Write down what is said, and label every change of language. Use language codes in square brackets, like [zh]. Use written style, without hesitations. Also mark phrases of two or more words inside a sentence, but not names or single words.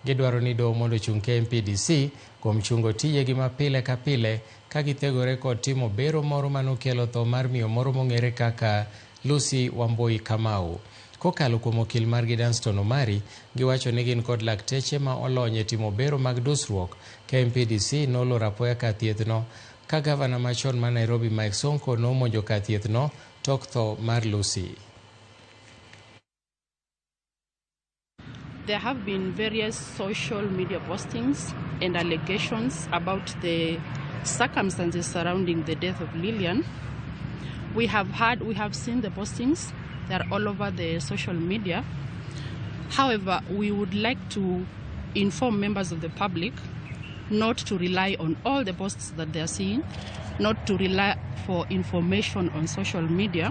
[luo] Gidwaro ni doho mondo chung KMPDC kuom chungo tijegi mapile ka pile ka githegore kod timo bero moro manokelo tho mar miyo moro mong'ere kaka Lucy Wamboi Kamau. Kokalo kuom okil margi Danston Omari, giwacho ni gin kod lakteche ma olony e timo bero mag dusruok. KMPDC noloro apoya kar thiethno ka gavana machon ma Nairobi Mike Sonko nomonjo kar thiethno tok tho mar Lucy. [en] There have been various social media postings and allegations about the circumstances surrounding the death of Lillian. We have seen the postings. They are all over the social media. However, we would like to inform members of the public not to rely on all the posts that they are seeing, not to rely for information on social media.